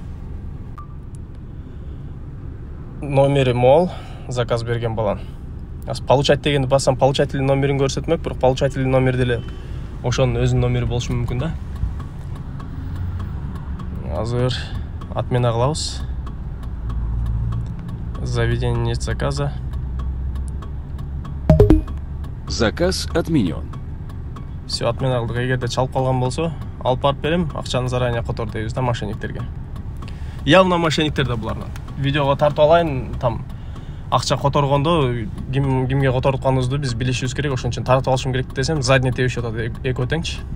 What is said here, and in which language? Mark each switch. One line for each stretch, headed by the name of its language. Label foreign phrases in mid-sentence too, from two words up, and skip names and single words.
Kyrgyz: Номери мол, заказ берген балан. Получать дегенди бассам, получатель номерин көрсөтмөк, бирок получатель номери деле ошонун өзүнүн номери болушу мүмкүн да. Азыр отмена кылабыз.
Russian: Заведение нет заказа. Заказ отменен. Все,
Kyrgyz: отмена кылдык. Эгерде чалып калган болсо, алып барып берем, акчаны заранее котор дейбиз да мошенниктерге. Явно мошенниктер да булардан. Видеого тартып алайын, там акча которгондо кимге которутканыбызды биз билишибиз керек, ошон үчүн тартып алышым керек десем, задний тебишип атат экөө теңчи.